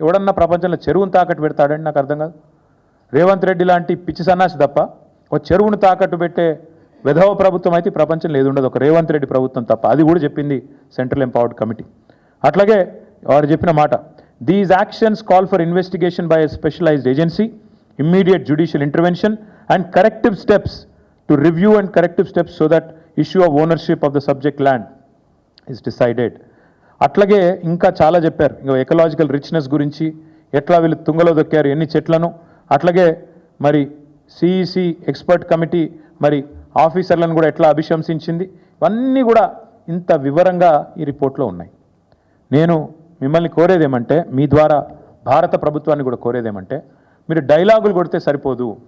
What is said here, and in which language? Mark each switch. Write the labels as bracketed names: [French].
[Telugu] ఎవడన్నా ప్రపంచంలో చెరువును తాకట్టు పెడతాడండి? నాకు అర్థం కాదు. రేవంత్ రెడ్డి లాంటి పిచ్చి సన్నాసి తప్ప ఒక చెరువును తాకట్టు పెట్టే విధవ ప్రభుత్వం అయితే ప్రపంచంలో ఏది ఉండదు, ఒక రేవంత్ రెడ్డి ప్రభుత్వం తప్ప. అది కూడా చెప్పింది సెంట్రల్ ఎంపవర్డ్ కమిటీ. అట్లాగే వారు చెప్పిన మాట, [English] these actions call for investigation by a specialized agency, immediate judicial intervention and corrective steps to review and corrective steps so that issue of ownership of the subject land is decided. [Telugu] అట్లాగే ఇంకా చాలా చెప్పారు. ఇంకా ecological richness గురించి, ఎట్లా వీళ్ళు తుంగలో దొక్కారు ఎన్ని చెట్లను. అట్లాగే మరి సిఈసి ఎక్స్పర్ట్ కమిటీ మరి ఆఫీసర్లను కూడా ఎట్లా అభిశంసించింది. ఇవన్నీ కూడా ఇంత వివరంగా ఈ రిపోర్ట్లో ఉన్నాయి. నేను మిమ్మల్ని కోరేదేమంటే, మీ ద్వారా భారత ప్రభుత్వాన్ని కూడా కోరేదేమంటే, మీరు డైలాగులు కొడితే సరిపోదు.